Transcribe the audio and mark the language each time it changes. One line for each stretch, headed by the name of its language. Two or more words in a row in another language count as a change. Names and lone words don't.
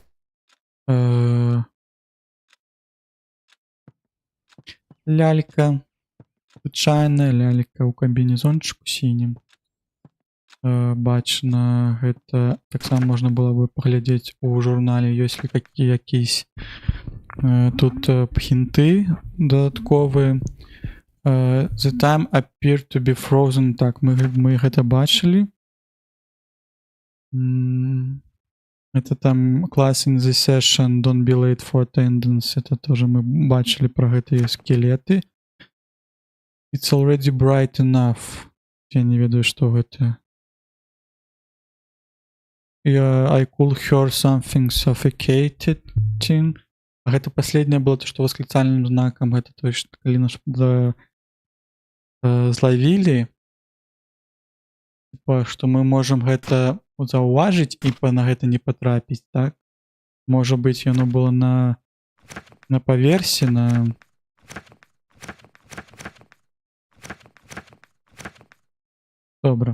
Belarusian: Лялька. Звычайная лялька ў камбінезончыку сінім. Бачна, гэта таксама можна было бы паглядзець у журнале, ёсць ли якісь тут хінты дадатковыя.
English: The time appeared to be frozen.
Belarusian: Так, мы гэта бачылі. Это там
English: class in the session, don't be late for attendance.
Russian: Это тоже
Belarusian: мы бачылі про гэтыя скелеты.
English: It's already bright enough.
Belarusian: Я не ведаю, што гэта.
English: I could hear something suffocating.
Belarusian: А гэта последняе было то, што восклицальным знакам. Гэта то, што калі нас злавілі, што мы можам гэта заўважыць і на гэта не патрапіць, так? Можа быць, яно было на паверсе, Добра.